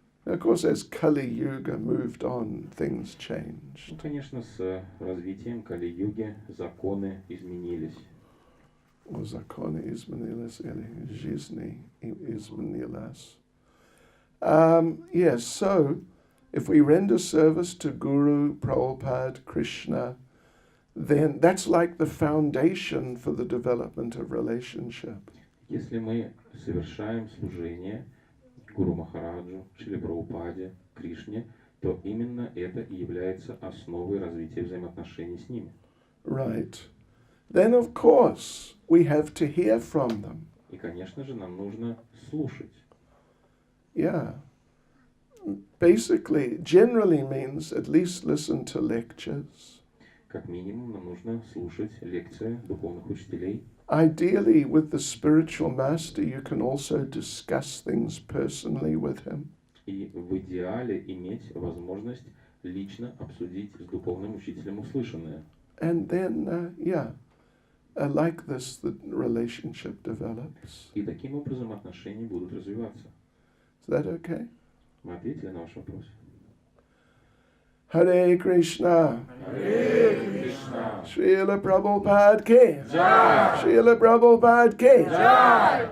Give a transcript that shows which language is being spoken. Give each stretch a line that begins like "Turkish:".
English: Of course, as Kali Yuga moved on, things changed.
Russian: Ну, конечно, с развитием Кали-юги законы изменились. Zakon izmenilās, жизни izmenilās.
English: Yes, so if we render service to Guru, Prabhupada, Krishna, then that's like the foundation for the development of relationship.
Russian: Если мы совершаем служение Гуру Махараджу, Шриле Прабхупаде, Кришне, то именно это и является основой развития взаимоотношений с ними.
English: Right. Then, of course, we have to hear from them.
Russian: И, конечно же, нам нужно слушать.
English: Yeah. Basically, generally means at least listen to lectures.
Russian: Как минимум, нам нужно слушать лекции духовных учителей.
English: Ideally, with the spiritual master, you can also discuss things personally with him.
Russian: И в идеале иметь возможность лично обсудить с духовным учителем услышанное.
English: And then, like this, the relationship develops.
Russian: И таким образом отношения будут развиваться.
English: Is that okay?
Russian: Мы ответили на ваш вопрос. Hare Krishna. Hare Krishna. Srila Prabhupada ki. Jai. Srila Prabhupada ki. Jai.